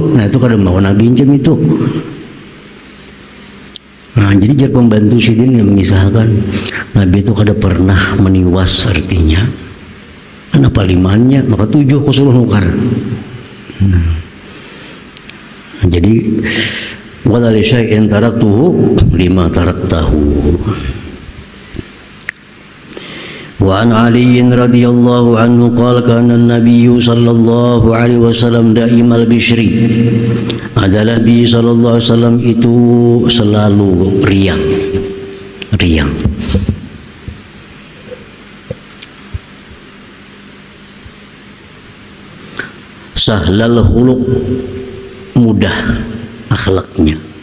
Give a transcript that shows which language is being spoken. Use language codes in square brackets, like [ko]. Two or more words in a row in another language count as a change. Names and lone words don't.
[bjn] Nah, itu kada mau Nabi macam itu. Nah, jadi jar pembantu Sidin yang mengisahkan Nabi itu kada pernah meniwas, artinya kenapa 5-nya maka 7 ku suruh nukar. Nah, jadi [ar] ولا لشيء تركته لم تركته. وعن علي رضي الله عنه قال كان النبي صلى الله عليه وسلم دائم البشر. [bjn] Adalah Nabi [ar] صلى الله عليه وسلم [bjn] itu selalu riang. [ar] سهل الخلق, [bjn] mudah akhlaknya.